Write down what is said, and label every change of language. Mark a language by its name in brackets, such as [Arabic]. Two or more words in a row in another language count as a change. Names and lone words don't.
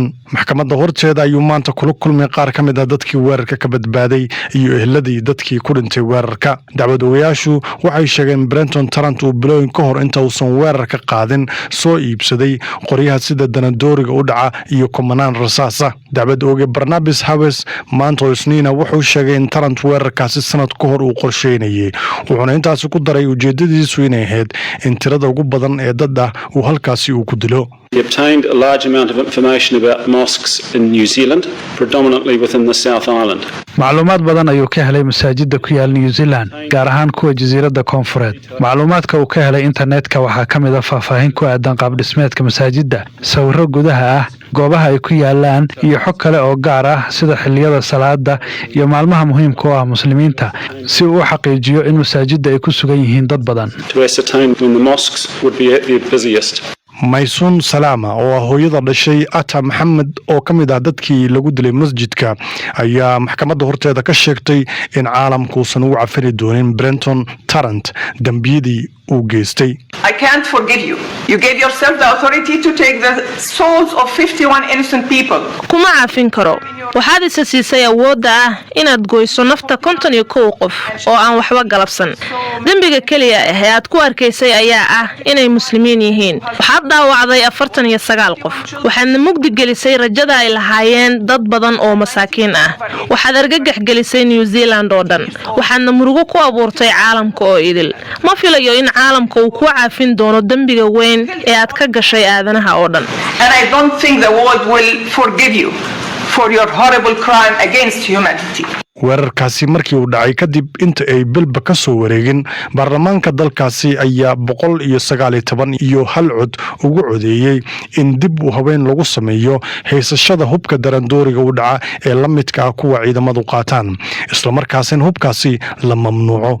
[Somali] maxkamadda horteeda ayuu maanta kula kulmay qaar ka mid ah dadkii weerarka ka badbaaday iyo ehladii dadkii ku dhintay weerarka dacwadayaashu waxay sheegeen Brenton Tarant uu bilooyin ka hor inta uusan weerarka qaadin soo iibsaday qoryaha sida danadooriga u dhaca iyo kumanaan rasaasa dacwad ooge Barnabas maanta Isniina wuxuu sheegay in Tarant weerarkaasi sanad ka hor uu qorsheynayay wuxuuna intaas ku daray ujeedadiisu inay ahayd in tirada ugu badan ee dad ah uu halkaasi uu ku dilo [English] He obtained a large amount of information about mosques in New Zealand, predominantly within the South Island. [Somali] macluumaad badan ayuu ka helay masaajidda ku yaal New Zealand gaar ahaan kuwa jasiiradda Koonfureed macluumaadka uu ka helay internetka waxaa ka mid ah faahfaahin ku aadan qaab dhismeedka masaajidda sawirro gudaha ah goobaha ay ku yaalaan iyo xog kale oo gaar ah sida xilliyada salaada iyo maalmaha muhiimka ah muslimiinta si uu xaqiijiyo in masaajidda ay ku sugan yihiin dad badan [English] To ascertain when the mosques would be at their busiest. [Somali] Maysun Salama oo hooyada dhashay Ata Maxamed oo kamid ah dadkii lagu dilay masjidka ayaa maxkamadda horteeda ka sheegtay in caalamku uusan u cafiri doonin Brenton Tarant dambiyadii uu geystay. [English] I can't forgive you. You gave yourself the authority to take the souls of 51 innocent people. [Somali] kuma caafin karo waxaad isa siisay awoodda ah inaad goyso nafta 51 qof oo aan waxba galabsan dembiga kaliya ah ee aad ku arkaysay ayaa ah inay muslimiin yihiin waxaad dhaawacday 49 qof waxaadna mugdi gelisay rajada ay lahaayeen dad badan oo masaakiin ah waxaad argagax gelisay New Zealand oo dhan waxaadna murugo ku abuurtay caalamka oo idil ma filayo in caalamka uu ku caafin doono dembiga weyn ee aad ka gashay aadanaha oo dhan. [English] And I don't think the world will forgive you for your horrible crime against humanity. [Somali] weerarkaasi markii uu dhacay kadib inta ay bilba ka soo wareegin baarlamaanka dalkaasi ayaa 119 iyo hal cod ugu codeeyay in dib u haween lagu sameeyo haysashada hubka darandooriga u dhaca ee la midka ah kuwa ciidamadu qaataan isla markaasina hubkaasi la mamnuuco.